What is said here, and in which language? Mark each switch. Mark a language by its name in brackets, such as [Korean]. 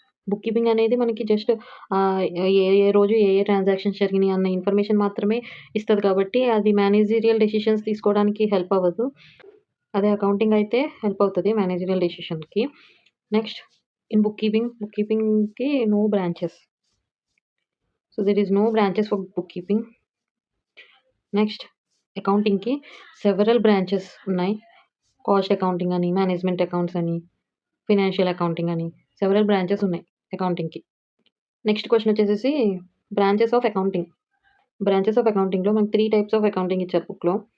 [Telugu] Book keeping అనేది మనకి just ఏ రోజు ఏ ట్రాన్సాక్షన్స్ జరిగినాయి అన్న ఇన్ఫర్మేషన్ మాత్రమే ఇస్తుంది కాబట్టి అది మేనేజరియల్ డెసిషన్స్ తీసుకోవడానికి హెల్ప్ అవ్వదు. అదే అకౌంటింగ్ అయితే హెల్ప్ అవుతుంది managerial డెసిషన్కి. Next, in book కీపింగ్కి no branches. [English] So there is no branches for bookkeeping. [Telugu] Next అకౌంటింగ్‌కి several branches ఉన్నాయి. కాస్ట్ అకౌంటింగ్ అని, మేనేజ్మెంట్ అకౌంట్స్ అని, ఫినాన్షియల్ అకౌంటింగ్ అని సెవెరల్ బ్రాంచెస్ ఉన్నాయి అకౌంటింగ్‌కి. నెక్స్ట్ క్వెషన్ వచ్చేసేసి branches of accounting. Branches of అకౌంటింగ్‌లో మనకు 3 types of accounting ఇచ్చారు బుక్‌లో.